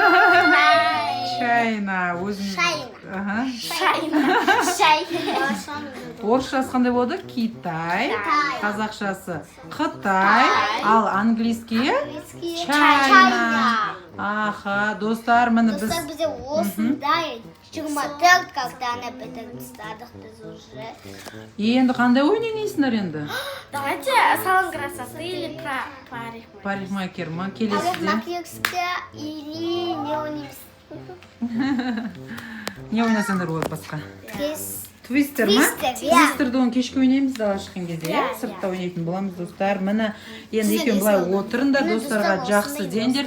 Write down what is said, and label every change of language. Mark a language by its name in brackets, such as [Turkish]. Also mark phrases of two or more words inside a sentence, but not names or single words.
[Kazakh] Шайна. Орысшасы қандай болды? Китай. Қазақшасы Қытай. Ал английские? Чайна. Достар, міне біз... Достар, бізде осындай 24 [Russian] когда она [Kazakh] бітірдік біз уже. Енді қандай ойнайсыңдар енді? [Russian] Давайте салон красоты или [Kazakh] парикмахер ма? Келесіде? [Russian] Парикмахерская или [Kazakh] не ойнаймыз? Не ойнасаңдар болады басқа? Твистер ма? Твистер, оны кешке ойнаймыз дала шыққан кезде, сыртта ойнайтын боламыз достар. Міне енді екеуін былай отырыңдар, достарға жақсы деңдер.